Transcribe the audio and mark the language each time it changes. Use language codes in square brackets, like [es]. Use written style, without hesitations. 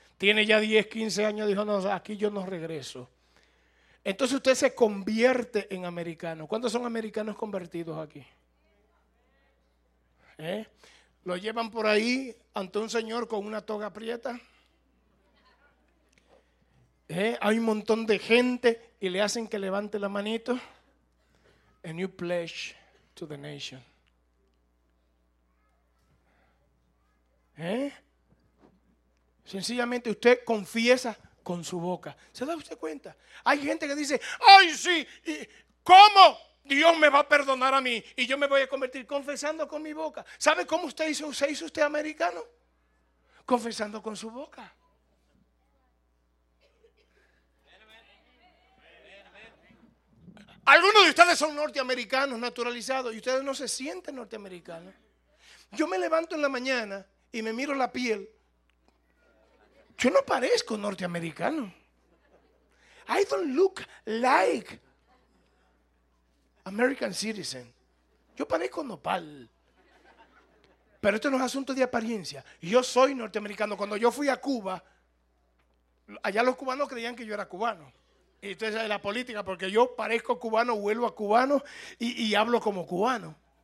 [es] Tiene ya 10, 15 años, dijo, no, aquí yo no regreso. Entonces usted se convierte en americano. ¿Cuántos son americanos convertidos aquí? ¿Eh? Lo llevan por ahí ante un señor con una toga aprieta. ¿Eh? Hay un montón de gente y le hacen que levante la manito. [en] A new pledge to the nation. [es] ¿Eh? Sencillamente usted confiesa con su boca. ¿Se da usted cuenta? Hay gente que dice, ¡ay sí! ¿Cómo Dios me va a perdonar a mí? Y yo me voy a convertir confesando con mi boca. ¿Sabe cómo usted hizo? ¿Se hizo usted americano? Confesando con su boca. Algunos de ustedes son norteamericanos naturalizados y ustedes no se sienten norteamericanos. Yo me levanto en la mañana y me miro la piel. Yo no parezco norteamericano. [en] I don't look like American citizen. [es] Yo parezco nopal. Pero esto no es asunto de apariencia. Yo soy norteamericano. Cuando yo fui a Cuba, allá los cubanos creían que yo era cubano. Y usted sabe la política, porque yo parezco cubano, vuelvo a cubano y hablo como cubano.